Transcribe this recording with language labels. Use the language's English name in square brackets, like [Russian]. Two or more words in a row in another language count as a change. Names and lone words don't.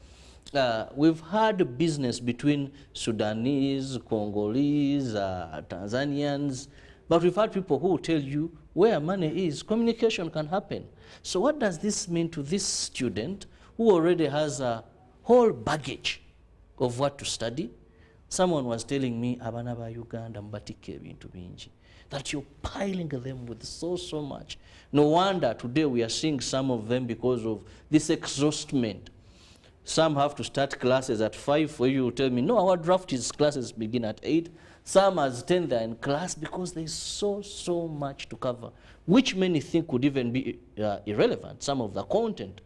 [English] We've had business between Sudanese, Congolese, Tanzanians, but we've had people who will tell you where money is, communication can happen. So what does this mean to this student who already has a whole baggage of what to study? Someone was telling me, [Ganda] abana ba Uganda mbatike bintu bingi, [English] that you're piling them with so much. No wonder today we are seeing some of them because of this exhaustment. Some have to start classes at 5 for you to tell me, no, our draft is classes begin at 8. Some as 10 they're in class because there's so much to cover, which many think could even be irrelevant, some of the content.